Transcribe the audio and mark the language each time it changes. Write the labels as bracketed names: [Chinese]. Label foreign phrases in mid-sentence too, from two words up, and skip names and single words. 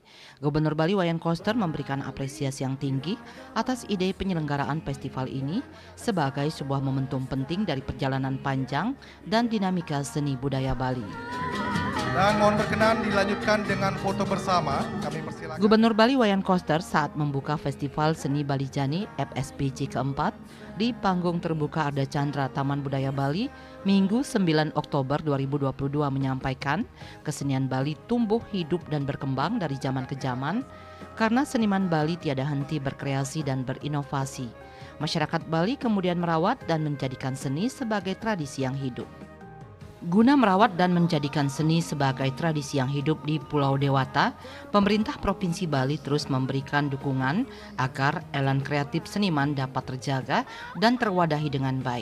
[Indonesian] Gubernur Bali Wayan Koster memberikan apresiasi yang tinggi atas ide penyelenggaraan festival ini sebagai sebuah momentum penting dari perjalanan panjang dan dinamika seni budaya Bali. Dan mohon berkenan dilanjutkan dengan foto bersama. Kami persilakan. Gubernur Bali Wayan Koster saat membuka Festival Seni Bali Jani FSBJ keempat di panggung terbuka Arda Chandra Taman Budaya Bali Minggu 9 Oktober 2022 menyampaikan kesenian Bali tumbuh hidup dan berkembang dari zaman ke zaman karena seniman Bali tiada henti berkreasi dan berinovasi. Masyarakat Bali kemudian merawat dan menjadikan seni sebagai tradisi yang hidup. Guna merawat dan menjadikan seni sebagai tradisi yang hidup di Pulau Dewata, pemerintah Provinsi Bali terus memberikan dukungan agar elan kreatif seniman dapat terjaga dan terwadahi dengan baik.